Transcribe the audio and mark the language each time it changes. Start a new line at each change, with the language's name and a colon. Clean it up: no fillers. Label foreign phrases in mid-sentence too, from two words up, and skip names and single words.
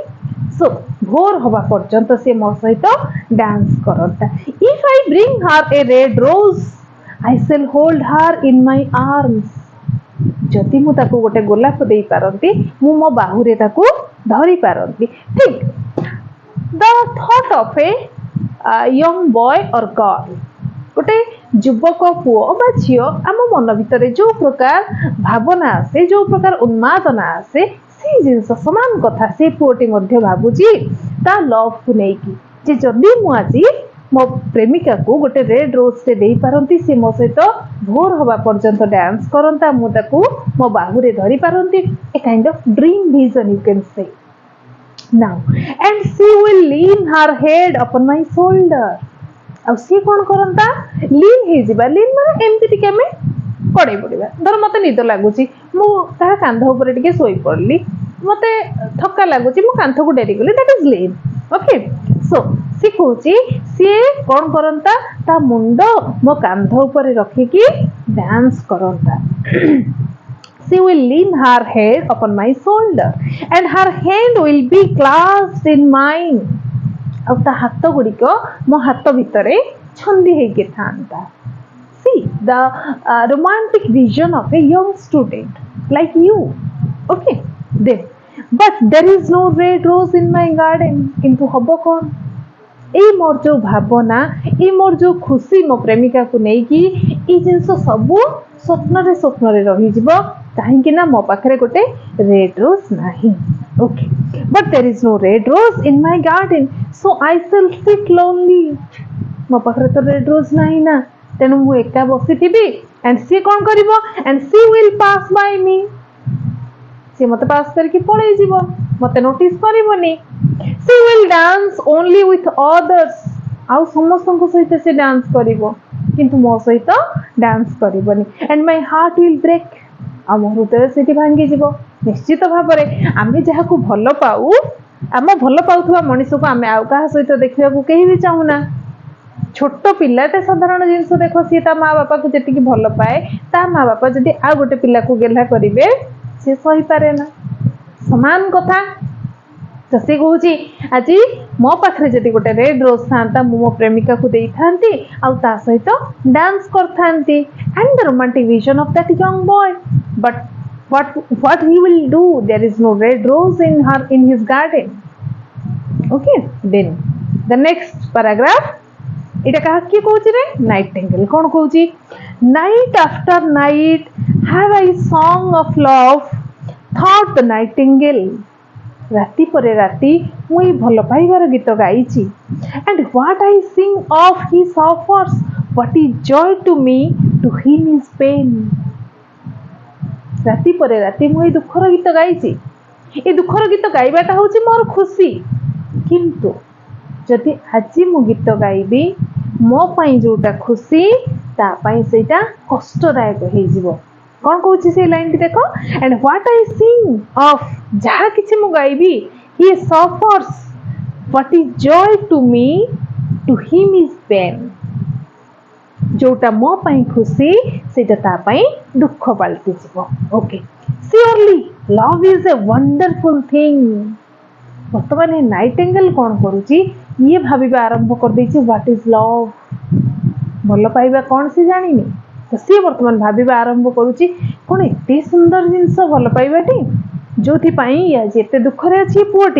Odia: ସୋ ଭୋର ହବା ପର୍ଯ୍ୟନ୍ତ ସେ ମୋ ସହିତ ଡ୍ୟାନ୍ସ କରନ୍ତା।
English: If I bring her a red rose I shall hold her in my arms.
Odia: ଯଦି ମୁଁ ତାକୁ ଗୋଟେ ଗୋଲାପ ଦେଇପାରନ୍ତି, ମୁଁ ମୋ ବାହୁରେ ତାକୁ ଧରି ପାରନ୍ତି।
English: ଠିକ୍ the thought of a young boy or girl,
Odia: ଗୋଟେ ଯୁବକ ପୁଅ ବା ଝିଅ, ଆମ ମନ ଭିତରେ ଯୋଉ ପ୍ରକାର ଭାବନା ଆସେ, ଯୋଉ ପ୍ରକାର ଉନ୍ମାଦନା ଆସେ, ସେଇ ଜିନିଷ ସମାନ କଥା ସେ ପୁଅଟି ମଧ୍ୟ ଭାବୁଛି ତା ଲଭ୍କୁ ନେଇକି, ଯେ ଯଦି ମୁଁ ଆଜି ମୋ ପ୍ରେମିକାକୁ ଗୋଟେ
English: red rose
Odia: ଦେଇପାରନ୍ତି, ସେ ମୋ ସହିତ ଭୋର ହବା ପର୍ଯ୍ୟନ୍ତ ଡ୍ୟାନ୍ସ କରନ୍ତା, ମୁଁ ତାକୁ ମୋ ବାହୁରେ ଧରି ପାରନ୍ତି।
English: a kind of dream vision you can say. Now and she will lean her head upon my shoulder।
Odia: ଆଉ ସିଏ କ'ଣ କରନ୍ତା? ଲିନ୍ ହେଇଯିବା। ଲିନ୍ ମାନେ ଏମିତି ଟିକେ ଆମେ ପଡେଇ ପଡିବା। ଧର ମତେ ନିଦ ଲାଗୁଛି, ମୁଁ ତାହା କାନ୍ଧ ଉପରେ ଟିକେ ଶୋଇ ପଡିଲି, ମତେ ଥକା ଲାଗୁଛି, ମୁଁ କାନ୍ଥକୁ ଡେରି ଗଲି,
English: that is lean. okay, so
Odia: ସିଏ କହୁଛି ସିଏ କ'ଣ କରନ୍ତା? ତା ମୁଣ୍ଡ ମୋ କାନ୍ଧ ଉପରେ ରଖିକି ଡ୍ୟାନ୍ସ କରନ୍ତା।
English: she will lean her head upon my shoulder and her hand will be clasped in mine.
Odia: ଆଉ ତା ହାତ ଗୁଡ଼ିକ ମୋ ହାତ ଭିତରେ ଛନ୍ଦି ହେଇକି ଥାନ୍ତା.
English: See the romantic vision of a young student like you. Okay, then but there is no red rose in my garden.
Odia: କିନ୍ତୁ ହବ କ'ଣ? ଏଇ ମୋର ଯୋଉ ଭାବନା, ଏଇ ମୋର ଯୋଉ ଖୁସି ମୋ ପ୍ରେମିକାକୁ ନେଇକି, ଏଇ ଜିନିଷ ସବୁ ସ୍ୱପ୍ନରେ ରହିଯିବ, କାହିଁକି ନା ମୋ ପାଖରେ ଗୋଟେ
English: red rose
Odia: ନାହିଁ.
English: okay, but there is no red rose in my garden, so I shall sit lonely.
Odia: ମୋ ପାଖରେ ତ
English: red rose
Odia: ନାହିଁ ନା, ତେଣୁ ମୁଁ ଏକା ବସିଥିବି.
English: and
Odia: ସିଏ କ'ଣ କରିବ?
English: and she will pass by me.
Odia: ସିଏ ମୋତେ ପାସ୍ କରିକି ପଳେଇ ଯିବ, ମୋତେ ନୋଟିସ୍ କରିବନି.
English: She will dance only with others.
Odia: ଆଉ ସମସ୍ତଙ୍କ ସହିତ ସେ ଡାନ୍ସ କରିବ, କିନ୍ତୁ ମୋ ସହିତ ଡାନ୍ସ କରିବନି.
English: and my heart will break.
Odia: ଆଉ ମୋ ହୃଦୟ ସେଠି ଭାଙ୍ଗିଯିବ. ନିଶ୍ଚିତ ଭାବରେ ଆମେ ଯାହାକୁ ଭଲ ପାଉ, ଆମ ଭଲ ପାଉଥିବା ମଣିଷକୁ ଆମେ ଆଉ କାହା ସହିତ ଦେଖିବାକୁ କେହି ବି ଚାହୁଁନା. ଛୋଟ ପିଲାଟେ ସାଧାରଣ ଜିନିଷ ଦେଖ, ସିଏ ତା ମା ବାପାକୁ ଯେତିକି ଭଲ ପାଏ, ତା ମା ବାପା ଯଦି ଆଉ ଗୋଟେ ପିଲାକୁ ଗେହ୍ଲା କରିବେ, ସେ ସହିପାରେ ନା. ସମାନ କଥା. ତ ସେ କହୁଛି, ଆଜି ମୋ ପାଖରେ ଯଦି ଗୋଟେ
English: red rose
Odia: ଥାନ୍ତା, ମୁଁ ମୋ ପ୍ରେମିକାକୁ ଦେଇଥାନ୍ତି ଆଉ ତା ସହିତ ଡାନ୍ସ କରିଥାନ୍ତି.
English: and the romantic vision of that young boy, but what he will do? There is no red rose in his garden. Okay, then the next paragraph,
Odia: এটা কাହା କିଏ କହୁଛି ରେ? ନାଇଟିଙ୍ଗେଲ୍. କ'ଣ କହୁଛି?
English: night after night have I song of love, thought the nightingale.
Odia: ରାତି ପରେ ରାତି ମୁଁ ଏଇ ଭଲ ପାଇବାର ଗୀତ ଗାଇଛି. and what I sing of his offers, what is joy to me to him is pain. ରାତି ପରେ ରାତି ମୁଁ ଏଇ ଦୁଃଖର ଗୀତ ଗାଇଛି. ଏ ଦୁଃଖର ଗୀତ ଗାଇବାଟା ହେଉଛି ମୋର ଖୁସି. କିନ୍ତୁ ଯଦି ଆଜି ମୁଁ ଗୀତ ଗାଇବି, ମୋ ପାଇଁ ଯୋଉଟା ଖୁସି, ତା ପାଇଁ ସେଇଟା କଷ୍ଟଦାୟକ ହେଇଯିବ. କ'ଣ କହୁଛି ସେଇ ଲାଇନଟି ଦେଖ?
English: and what I sing of,
Odia: ଯାହା କିଛି ମୁଁ ଗାଇବି,
English: he suffers, what is joy to me to him is pain.
Odia: ଯୋଉଟା ମୋ ପାଇଁ ଖୁସି, ସେଇଟା ତା ପାଇଁ ଦୁଃଖ ପାଲଟିଯିବ. ଓକେ,
English: surely love is a wonderful thing.
Odia: ବର୍ତ୍ତମାନ ନାଇଟିଙ୍ଗେଲ୍ କ'ଣ କରୁଛି? ଇଏ ଭାବିବା ଆରମ୍ଭ କରିଦେଇଛି
English: what is love.
Odia: ଭଲ ପାଇବା କ'ଣ ସେ ଜାଣିନି, ତ ସିଏ ବର୍ତ୍ତମାନ ଭାବିବା ଆରମ୍ଭ କରୁଛି, କ'ଣ ଏତେ ସୁନ୍ଦର ଜିନିଷ ଭଲ ପାଇବାଟି, ଯୋଉଥିପାଇଁ ଆଜି ଏତେ ଦୁଃଖରେ ଅଛି ପୁଅଟି.